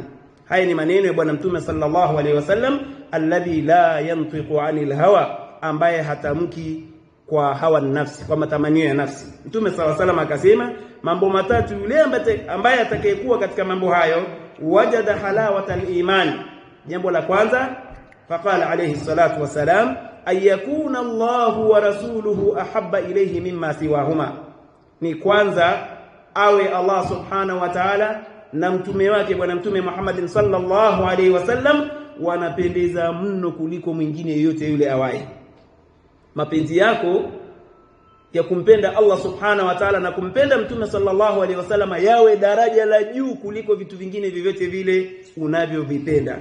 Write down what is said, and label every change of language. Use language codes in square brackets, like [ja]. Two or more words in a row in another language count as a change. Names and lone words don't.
[sw] Haya ni maneno ya bwana Mtume [ar] صلى الله عليه وسلم, الذي لا ينطق عن الهوى, [sw] ambaye hatamki kwa hawa nafsi, kwa matamanio ya nafsi. Mtume [ar] صلى الله عليه وسلم [sw] akasema mambo matatu yule ambaye atakayekuwa katika mambo hayo, [ar] وجد حلاوة الإيمان. [sw] Jambo la kwanza, [ar] فقال عليه الصلاة والسلام أن يكون الله ورسوله أحب إليه مما سواهما, [sw] ni kwanza awe Allah [ar] سبحانه وتعالى [sw] na mtume wake bwana Mtume Muhammad [ar] صلى الله عليه وسلم [sw] wanapendeza mno kuliko mwingine yote yule awaye. Mapenzi yako ya kumpenda Allah [ar] سبحانه وتعالى [sw] na kumpenda Mtume [ar] صلى الله عليه وسلم [sw] yawe daraja la juu kuliko vitu vingine vyovyote vile unavyovipenda.